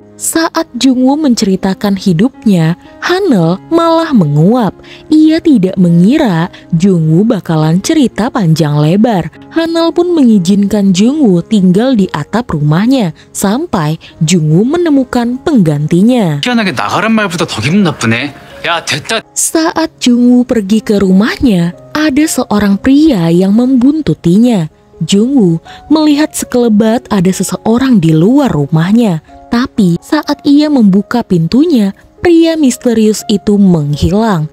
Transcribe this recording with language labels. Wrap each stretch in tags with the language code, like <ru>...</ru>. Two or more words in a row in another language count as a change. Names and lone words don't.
<id>Saat Jungwoo menceritakan hidupnya, Hanel malah menguap. Ia tidak mengira Jungwoo bakalan cerita panjang lebar. Hanel pun mengizinkan Jungwoo tinggal di atap rumahnya sampai Jungwoo menemukan penggantinya.</id> <ko>희한하게 나가란 말보다 더 기분 나쁘네. 야, 됐다.</ko> <id>Saat Jungwoo pergi ke rumahnya, ada seorang pria yang membuntutinya. Jungwoo melihat sekelebat ada seseorang di luar rumahnya. Tapi saat ia membuka pintunya, pria misterius itu menghilang.</id>